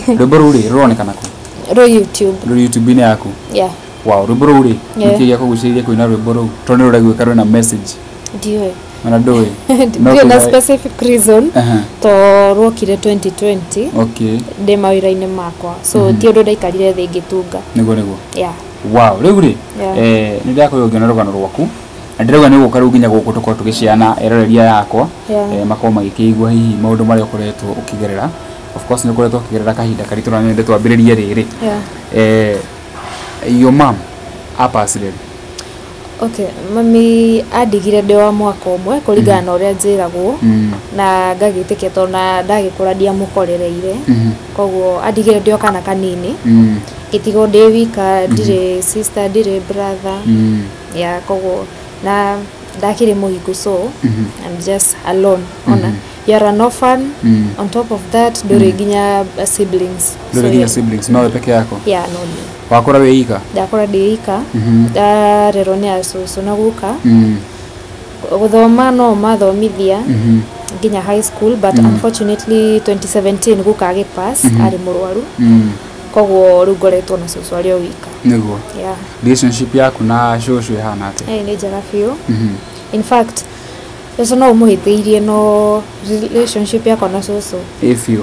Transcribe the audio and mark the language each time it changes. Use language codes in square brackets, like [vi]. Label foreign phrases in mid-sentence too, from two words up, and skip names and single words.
[ki] rwĩmbo rũu rĩ rũronekana kũ YouTube -inĩ yaku wow rwĩmbo rũu rĩ nĩkĩgia kũgucĩrĩria kũina rwĩmbo rũu tondũ nĩ rũraigwĩka rwĩna message ndiwe ona ndũĩ ndiwe na [en] specific reason [ki] to rwokire 2020 okay ndĩ mawĩra-inĩ makwa so ti ũndũ ndaikarire thĩ ngĩtunga nĩguo wow rĩu rĩ nĩ ndakũrĩa ũngĩona rũgano rwaku na ndĩrauga nĩ gũka rĩu nginya gũkũ tũkorwo tũgĩciana eroreria yakwa makorwo magĩkĩigua hihi maũndũ marĩa ũkoretwo ũkĩgerera [en] of course [ki] nĩ ũkoretwo ũkĩgerera kahinda karitũ na nĩ twambĩrĩrie rĩrĩ [en] your mom [ki] apasirĩrĩ okay mami andigire ndĩ wa mwaka ũmwe kũringana na ũrĩa njĩragwo na ngagĩtĩkia tondũ na ndagĩkũra ndiamũkorereire koguo andigire ndĩ o kana kanini gĩtigwo ndĩ wika ndirĩ sister ndirĩ brother koguo na ndakire mũhingo [en] so I'm just alone [ki] ona [en] you're an orphan on top of that [ki] ndũrĩ nginya siblings siblings no peke yako no wakora wĩ ika ndakora ndĩ ika ndarerwo nĩ asusu na guka gũthoma no mathomithia nginya [en] high school but unfortunately [ki] 2017 guka agĩpass arĩ mũrwaru koguo rĩu ngoretwo na cucu arĩ o wika nĩguo relationship yaku na cucu ĩhana atĩa nĩ njega biũ [en] in fact [ki] cucu no ũmũhĩtĩirie no relationship yakwa na cucu biũ